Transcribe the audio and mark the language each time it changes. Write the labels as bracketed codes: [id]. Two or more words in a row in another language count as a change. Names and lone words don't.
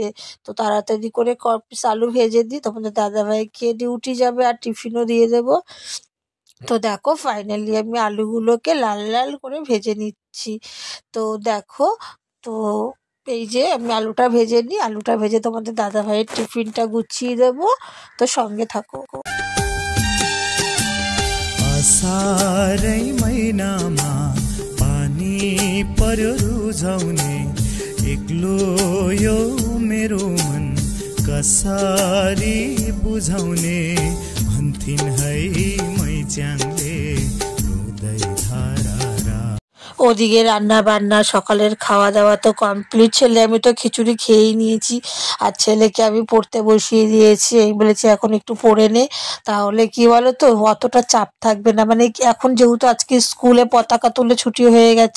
[bn] তো তাড়াতাড়ি করে পিস আলু ভেজে দিই, তোমাদের দাদাভাইকে ডিউটি যাবে আর টিফিনও দিয়ে দেবো। তো দেখো ফাইনালি আমি আলুগুলোকে লাল লাল করে ভেজে নিচ্ছি। তো দেখো, তো এই যে আমি আলুটা ভেজে নিই, আলুটা ভেজে তোমাদের দাদাভাইয়ের টিফিনটা গুছিয়ে দেবো। তো সঙ্গে থাকো। [ne] असारै महिनामा पानी पर्यो रुझाउने एक्लो यो मेरो मन कसरी बुझाउने भन्थिन् है मैच्याङले रुँदै धारा। [bn] ওদিকে রান্না বান্না সকালের খাওয়া দাওয়া তো কমপ্লিট। আমি তো খিচুড়ি খেয়েই নিয়েছি, আর ছেলেকে আমি পড়তে বসিয়ে দিয়েছি। এই বলেছি এখন একটু পড়ে নে, তাহলে কি বলো তো অতটা চাপ থাকবে না। মানে এখন যেহেতু আজকে স্কুলে পতাকা তুলে ছুটি হয়ে গেছে।